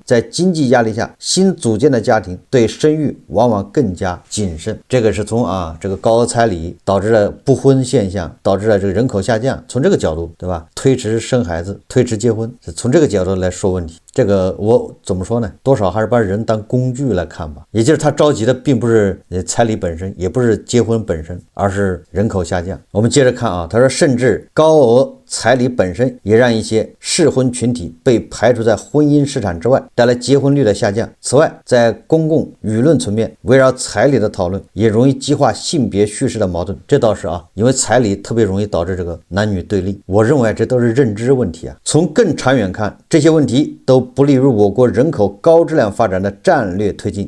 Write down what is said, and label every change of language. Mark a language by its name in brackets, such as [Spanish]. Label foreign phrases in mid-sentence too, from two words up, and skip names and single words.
[Chinese] 在經濟壓力下，新組建的家庭對生育往往更加謹慎。這個是從這個高額彩禮導致了不婚現象，導致了這個人口下降，從這個角度，对吧？推遲生孩子，推遲結婚，是從這個角度來說問題。這個我怎麼說呢？多少還是把人當工具來看吧。也就是他着急的并不是彩禮本身，也不是結婚本身，而是人口下降。我們接着看他說甚至高額彩禮本身也让一些適婚群體被排除在婚姻市場之外，帶來結婚率的下降。此外，在公共輿論層面，圍繞彩禮的討論也容易激化性別敘事的矛盾。這倒是因為彩禮特別容易導致這個男女對立。我認為這都是認知問題。從更長遠看，這些問題都不利於我國人口高質量發展的戰略推進。